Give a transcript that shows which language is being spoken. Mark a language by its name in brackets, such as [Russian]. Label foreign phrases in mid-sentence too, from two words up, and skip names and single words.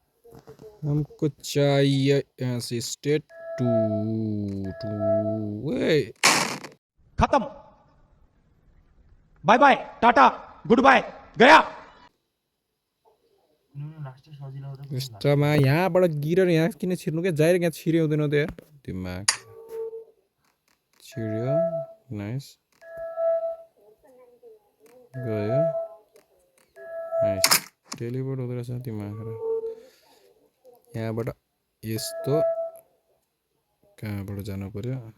[Hindi] हमको चाहिए [English] assisted to खत्म, bye bye, tata, good bye, गया। [Nepali] यस्तामा यहाँबाट गिरेर यहाँ किन छिर्नु के जाएर यहाँ छिर्यो हुँदैन त यार दिमाग छिर्यो नाइस गयो नाइस टेलिपोर्ट हुँदो रहेछ दिमाग यहाँबाट यस्तो कहाँबाट जानु पर्यो